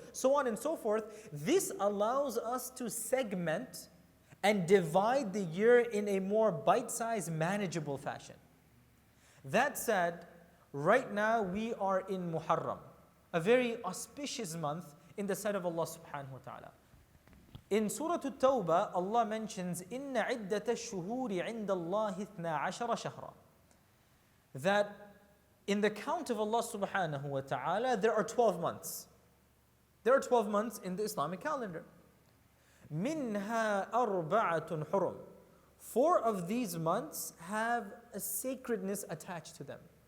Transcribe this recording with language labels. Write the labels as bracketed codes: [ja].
[en] So on and so forth. This allows us to segment and divide the year in a more bite-sized, manageable fashion. That said, right now we are in Muharram, a very auspicious month in the sight of Allah subhanahu wa ta'ala. In Surah At-Tawbah, Allah mentions, [ar] إِنَّ عِدَّةَ الشُّهُورِ عِنْدَ اللَّهِ 12 شَهْرًا. [en] That in the count of Allah subhanahu wa ta'ala, there are 12 months. There are 12 months in the Islamic calendar. [ar] مِنْهَا أَرْبَعَةٌ حُرُمٌ. [en] 4 of these months have a sacredness attached to them.